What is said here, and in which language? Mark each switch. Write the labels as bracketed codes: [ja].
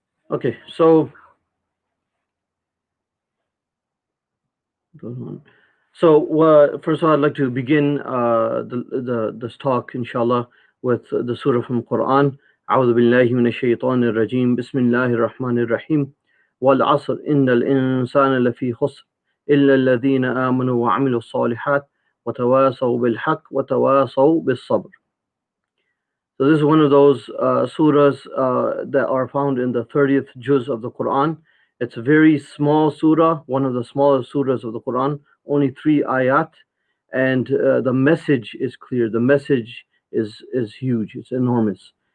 [en] Okay, so first of all, I'd like to begin this talk, inshallah, with the surah from Quran. [ar] أعوذ بالله من الشيطان الرجيم بسم الله الرحمن الرحيم والعصر إن الإنسان لفي خسر إلا الذين آمنوا وعملوا الصالحات وتواصوا بالحق وتواصوا بالصبر. [en] So this is one of those surahs that are found in the 30th juz of the Quran. It's a very small surah, one of the smallest surahs of the Quran, only 3 ayat, and the message is clear. The message is huge, it's enormous.